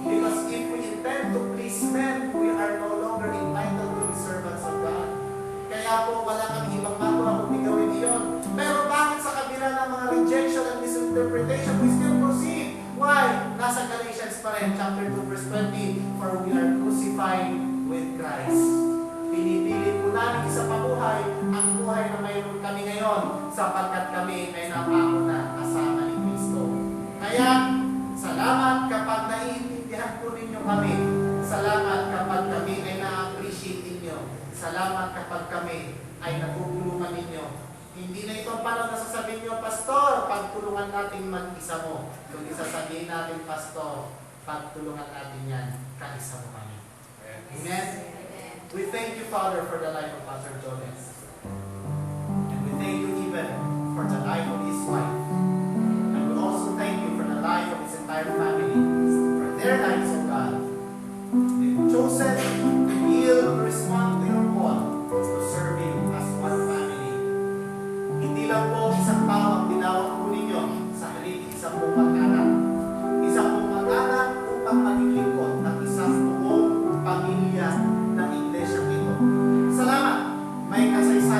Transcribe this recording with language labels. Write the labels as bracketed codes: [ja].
[en] Because if we intend to please men, we are no longer entitled to be servants of God. [tl] Kaya po wala kami ibang magawa kung gawin iyon. Pero bakit sa kabila ng mga [en] rejection and misinterpretation, we still proceed? Why? [tl] Nasa Galatians pa rin, [en] chapter 2 verse 20, for we are crucified with Christ. [tl] Pinipili po namin sa pabuhay ang buhay na mayroon kami ngayon sapagkat kami ay napako na kasama ni Kristo. Kaya, salamat kapag naiintindihan po ninyo kami. Salamat kapag kami ay na-appreciate ninyo. Salamat kapag kami ay natutulungan ninyo. Hindi na ito parang nasasabihin nyo, Pastor, pagtulungan natin mag-isa mo. Kundi sasabihin natin, Pastor, pagtulungan natin yan, kaisa mo kami. Amen? [en] We thank you, Father, for the life of Pastor Jones. And we thank you even for the life of his wife. And we also thank you for the life of his entire family, for their lives, O God. They've chosen to yield and respond to your call to serve you as one family. [tl] Hindi lang po isang tao ang tinawag po ninyo sa halip isang pong mag-anak. Isang pong mag-anak upang maglilingkod ng isang buong pamilya ng iglesia ito. Salamat! May kasaysayan